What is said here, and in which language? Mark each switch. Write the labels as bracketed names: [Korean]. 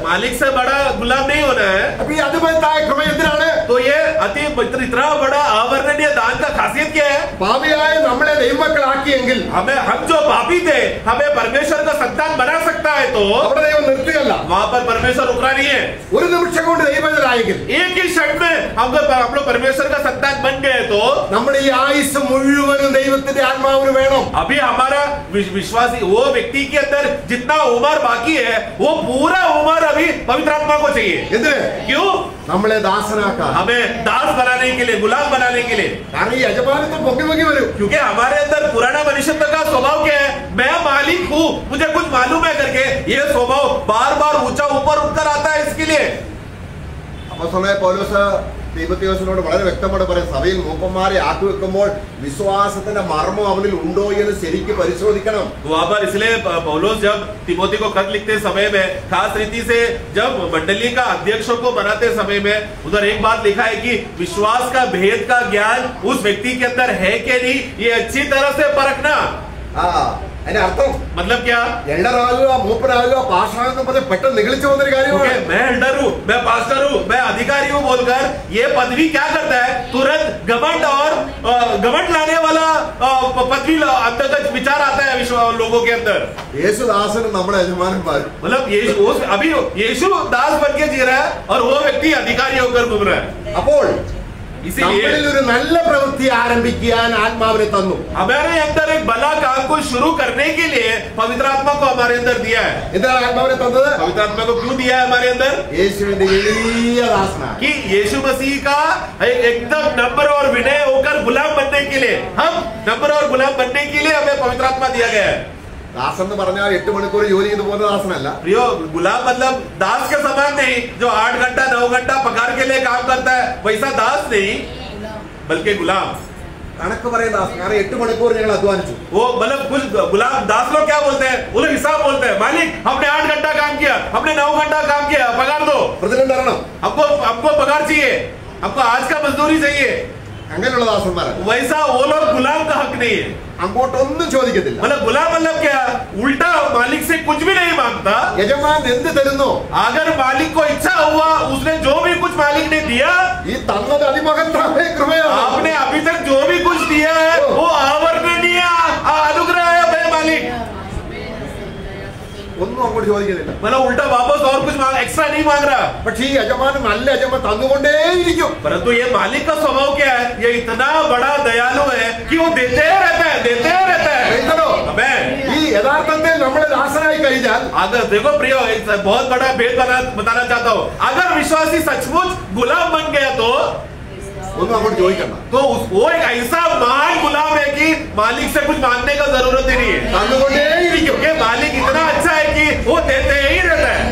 [Hindi] मालिक से बड़ा गुलाम नहीं होना है. [Malayalam] അപ്പൊ ഈ അതിമഹത്തായ കൃപ എന്തിനാണ്? [Hindi] तो ये अति इतना बड़ा आवर्णनीय दान का खासियत क्या है? [Malayalam] പാപിയായ നമ്മളെ ദൈവമക്കളാക്കിയെങ്കിൽ [Hindi] हम जो पापी थे हमें परमेश्वर का संतान बना सकता है, तो [Malayalam] അവിടെ ദൈവം നിർത്തുകയല്ല. [Hindi] वहाँ पर परमेश्वर रुकना नहीं है. [Malayalam] ഒരു നിമിഷം കൊണ്ട് ദൈവമക്കളായെങ്കിൽ [Hindi] एक ही क्षण में हम लोग परमेश्वर का संतान बन गए, तो [Malayalam] നമ്മുടെ ഈ ആയുസ് മുഴുവനും ദൈവത്തിന്റെ ആത്മാവിന് വേണം. [Hindi] अभी हमारा विश्वासी वो व्यक्ति के अंदर जितना उम्र बाकी है वो पूरा उम्र अभी पवित्र आत्मा को चाहिए. [Malayalam] എന്തിന്? [Hindi] क्यों? [Malayalam] നമ്മളെ ദാസനാക്കാൻ, [Hindi] हमें दास बनाने के लिए, गुलाम बनाने के लिए. [Malayalam] കാരണം ഈ യജമാനത്വം പൊങ്ങി പൊങ്ങി വരും. [Hindi] क्योंकि हमारे अंदर पुराना मनुष्यत्व का स्वभाव क्या है? मैं मालिक हूँ, मुझे कुछ मालूम है करके ये स्वभाव बार बार ऊंचा ऊपर उठकर आता है. इसके लिए [Malayalam] അപ്പോസ്തലനായ പൗലോസ് തീമോഥെയോസിനോട് വളരെ വ്യക്തമായിട്ട് പറയും, സഭയിൽ മൂപ്പന്മാരെ ആക്കി വെക്കുമ്പോൾ വിശ്വാസത്തിന്റെ മർമ്മം അവനിൽ ഉണ്ടോ എന്ന് ശരിക്കും പരിശോധിക്കണം. [Hindi] वहाँ पर इसलिए पौलुस जब तिमोथी को खत लिखते समय में खास रीति से जब मंडली का अध्यक्षों को बनाते समय में उधर एक बात लिखा है कि विश्वास का भेद का ज्ञान उस व्यक्ति के अंदर है कि नहीं, ये अच्छी तरह से परखना. [Malayalam] അതിന്റെ അർത്ഥം [Hindi] मतलब क्या? [Malayalam] എൽഡറാകുക, മൂപ്പനാകുക, പാസ്റ്ററാകുക പറഞ്ഞ് പെട്ടെന്ന് നിഗളിച്ചു പോകുന്നൊരു കാര്യമാണ്. [Hindi] मैं एल्डर हूँ, मैं पास्टर हूँ, मैं अधिकारी हूँ बोलकर ये पदवी क्या करता है? तुरंत घमंड और घमंड लाने वाला पदवी अंतर्गत विचार आता है लोगों के अंदर. [Malayalam] യേശുദാസനും നമ്മുടെ യജമാനന്മാരും, [Hindi] मतलब अभी यीशु दास बन के जी रहा है और वो व्यक्ति अधिकारी होकर घूम रहा है. [Malayalam] അപ്പോൾ [Hindi] इसीलिए [Malayalam] നമ്മളിൽ ഒരു നല്ല പ്രവൃത്തി ആരംഭിക്കാൻ ആത്മാവിനെ തന്നു. [Hindi] हमारे अंदर एक भला काम को शुरू करने के लिए पवित्र आत्मा को हमारे अंदर दिया है. [Malayalam] എന്താണ് ആത്മാവിനെ തന്നത്? [Hindi] पवित्र आत्मा को क्यों दिया है हमारे अंदर? [Malayalam] യേശുവിന്റെ എളിയ ദാസനാണ്. [Hindi] कि यीशु मसीह का एकदम नम्र और विनय होकर गुलाम बनने के लिए, हम नम्र और गुलाम बनने के लिए हमें पवित्र आत्मा दिया गया है. [Malayalam] ദാസൻ എന്ന് പറഞ്ഞാൽ 8 മണിക്കൂർ ജോലി ചെയ്ത് പോകുന്ന ദാസനല്ല. [Hindi] प्रियो, गुलाम मतलब दास के समान नहीं जो 8 घंटा 9 घंटा पगार के लिए काम करता है, वैसा दास नहीं बल्कि गुलाम. [Malayalam] കണക്ക് പറയുന്ന ദാസൻ. കാരണം 8 മണിക്കൂർ ഞങ്ങൾ അധ്വാനിച്ചു. [Hindi] वो मतलब कुछ गुलाम दास लोग क्या बोलते हैं? वो लोग हिसाब बोलते हैं, मालिक हमने 8 घंटा काम किया, हमने 9 घंटा काम किया, पगार दो. [Malayalam] പ്രതിഫലം തരണം. [Hindi] हमको पगार चाहिए, हमको आज का मजदूरी चाहिए. [Malayalam] അങ്ങനെയുള്ള ദാസന്മാരാണ്. [Hindi] वैसा वो लोग गुलाम का हक नहीं है. [Malayalam] അങ്ങോട്ടൊന്നും ചോദിക്കത്തില്ല. [Hindi] मतलब गुलाम मतलब क्या? उल्टा मालिक से कुछ भी नहीं मांगता. [Malayalam] യജമാൻ എന്ത് തരുന്നു? [Hindi] अगर मालिक को इच्छा हुआ, उसने जो भी कुछ मालिक ने दिया, [Malayalam] ഈ തന്നത് അതിമഹത്തായ കൃപയാണ്. [Hindi] आपने अभी तक जो भी कुछ दिया है वो आवर्णनीय अनुग्रह है भाई मालिक. [Malayalam] ഒന്നും അങ്ങോട്ട് ചോദിക്കുന്നില്ല. [Hindi] मतलब उल्टा वापस और कुछ एक्स्ट्रा नहीं मांग रहा. [Malayalam] പക്ഷേ ഈ യജമാനൻ നല്ല യജമാൻ തന്നുകൊണ്ടേയിരിക്കും. [Hindi] परंतु ये मालिक का स्वभाव क्या है? ये इतना बड़ा दयालु है कि वो देते रहता है, देते रहता है. [Malayalam] ഈ യഥാർത്ഥത്തിൽ നമ്മുടെ ദാസനായി കഴിഞ്ഞാൽ, [Hindi] अगर देखो प्रियो, एक बहुत बड़ा भेद बताना चाहता हूँ. अगर विश्वासी सचमुच गुलाम बन गया तो [Malayalam] ഒന്നും അങ്ങോട്ട് ചോദിക്കണ്ട. [Hindi] वो एक ऐसा महान गुलाम है कि मालिक से कुछ मांगने का जरूरत ही नहीं है. [Malayalam] തന്നുകൊണ്ടേയിരിക്കും. [Hindi] क्योंकि मालिक इतना अच्छा है कि वो देते ही रहता है.